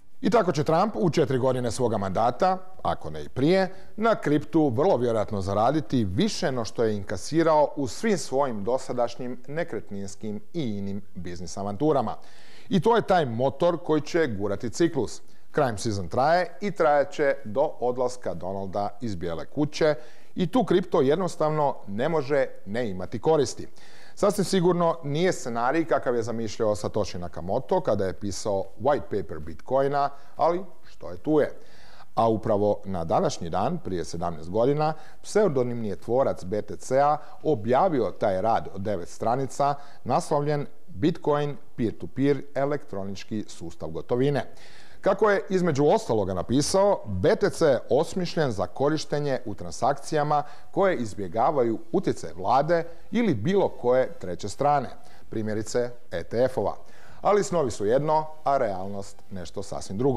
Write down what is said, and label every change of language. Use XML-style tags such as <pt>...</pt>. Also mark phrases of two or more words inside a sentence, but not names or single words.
<hr>I tako će Trump u 4 godine svoga mandata, ako ne i prije, na kriptu vrlo vjerojatno zaraditi više no što je inkasirao u svim svojim dosadašnjim nekretninskim i inim biznis avanturama. I to je taj motor koji će gurati ciklus.</hr> <en>Crime season</en> <hr>traje i trajat će do odlaska Donalda iz Bijele kuće i tu kripto jednostavno ne može ne imati koristi. Sasvim sigurno nije scenarij kakav je zamišljao Satoshi Nakamoto kada je pisao</hr> <en>white paper</en> <hr>Bitcoina, ali što je tu je. A upravo na današnji dan, prije 17 godina, pseudonimni je tvorac BTC-a objavio taj rad od 9 stranica naslovljen Bitcoin peer-to-peer elektronički sustav gotovine. Kako je između ostaloga napisao, BTC je osmišljen za korištenje u transakcijama koje izbjegavaju utjecaj vlade ili bilo koje treće strane, primjerice ETF-ova. Ali snovi su jedno, a realnost nešto sasvim drugo.</hr>